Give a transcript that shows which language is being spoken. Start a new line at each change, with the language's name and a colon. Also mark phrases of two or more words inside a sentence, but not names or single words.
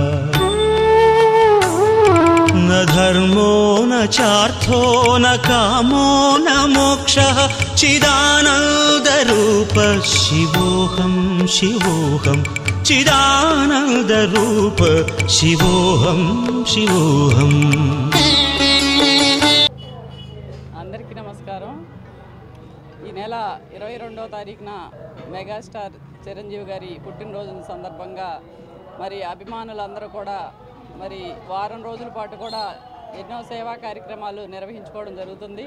Sanskrit: न धर्मो न चार्थो न कामो न मोक्षः चिदानन्दरूप शिवोऽहं शिवोऽहं चिदानन्दरूप शिवोऽहं शिवोऽहम्
Telugu: అందరికీ నమస్కారం. ఈ నెల 22వ తారీఖున మెగాస్టార్ చిరంజీవి గారి పుట్టినరోజు సందర్భంగా మరి అభిమానులందరూ కూడా మరి వారం రోజుల పాటు కూడా ఎన్నో సేవా కార్యక్రమాలు నిర్వహించుకోవడం జరుగుతుంది.